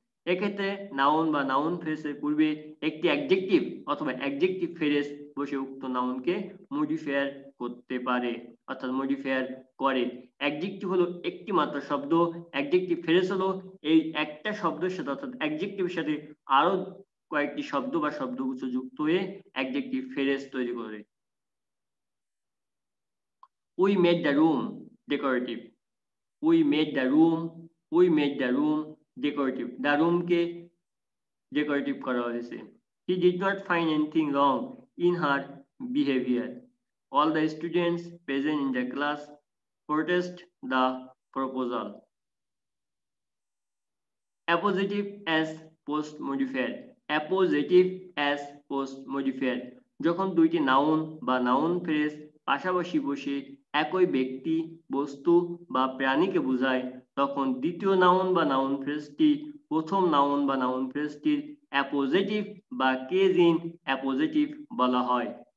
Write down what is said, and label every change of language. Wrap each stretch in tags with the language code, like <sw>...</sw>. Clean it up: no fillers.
<bn>এক্ষেত্রে নাউন বা নাউন ফ্রেজের পূর্বে একটি অ্যাডজেক্টিভ অথবা অ্যাডজেক্টিভ ফ্রেজ বসে উক্ত নাউনকে মডিফায়ার করতে পারে, অর্থাৎ মডিফায়ার করে। অ্যাডজেক্টিভ হলো একটি মাত্র শব্দ, অ্যাডজেক্টিভ ফ্রেজ হলো এই একটা শব্দের সাথে অর্থাৎ অ্যাডজেক্টিভের সাথে আরো কয়েকটি শব্দ বা শব্দগুচ্ছ যুক্ত হয়ে অ্যাডজেক্টিভ ফ্রেজ তৈরি করে।</bn> <en>We made the room decorative. We made the room decorative. The room</en> <bn>K decorative করা হয়েছে।</bn> <en>He did not find anything wrong in her behavior. All the students present in the class protest the proposal. Appositive as post modifier. Appositive as post modifier.</en> <bn>যখন দুইটি noun বা noun phrase পাশাপাশি বসে একই ব্যক্তি, বস্তু বা প্রাণীকে বোঝায়, তখন দ্বিতীয় নাউন বা নাউন ফ্রেজটি প্রথম নাউন বা নাউন ফ্রেজটির অ্যাপোজিটিভ বা কেজ ইন অ্যাপোজিটিভ বলা হয়।</bn>